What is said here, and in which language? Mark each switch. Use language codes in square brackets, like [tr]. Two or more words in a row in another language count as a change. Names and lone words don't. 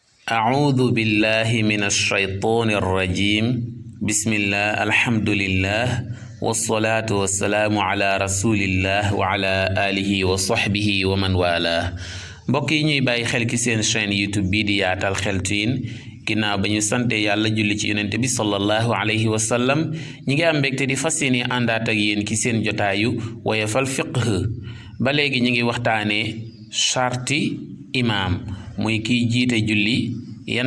[ar] أعوذ بالله من الشيطان الرجيم بسم الله الحمد لله والصلاة والسلام على رسول الله وعلى آله وصحبه ومن [wo] والاه mbokk yi ñuy bàyyi xel ci seen chaîne YouTube bii di Yaatal Xeltu Yin ginnaaw ba ñu sante yàlla julli ci yonent bi [ar] صلى الله عليه وسلم [wo] ñi ngi am mbégte di fas yéene àndaat ak yéen ci seen jotaayu Woyofal Fiqh ba léegi ñi ngi waxtaanee charti imaam muy kiy jiite julli yan